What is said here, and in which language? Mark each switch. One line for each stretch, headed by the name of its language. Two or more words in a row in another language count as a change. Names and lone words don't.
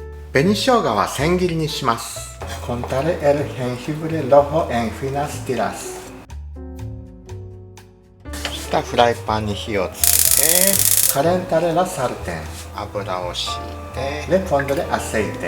Japanese: 紅生姜は千切りにします。
Spanish: Contare el jengibre rojo en finas tiras。
Japanese: そしたらフライパンに火をつけて、
Spanish: Calentare la sartén。
Japanese: 油を敷いて、
Spanish: Le pondré aceite。